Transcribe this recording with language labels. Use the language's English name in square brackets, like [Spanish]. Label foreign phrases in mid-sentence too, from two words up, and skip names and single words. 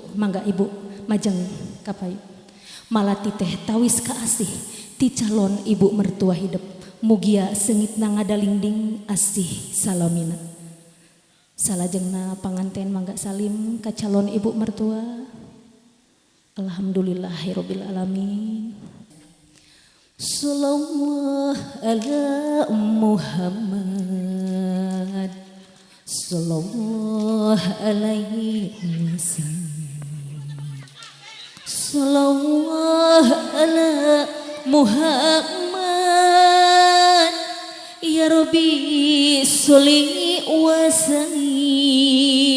[Sundanese] Mangga ibu majeng kapayun. Malati teh tawis ka asih ti calon ibu mertua hidup. Mugia seungitna ngadalingding asih salamina. Salajengna panganten mangga salim ka calon ibu mertua. [Arabic] الحمد لله رب العالمين. صلى الله على محمد صلى الله عليه وسلم. صلى الله على محمد يا رب صل وسلم.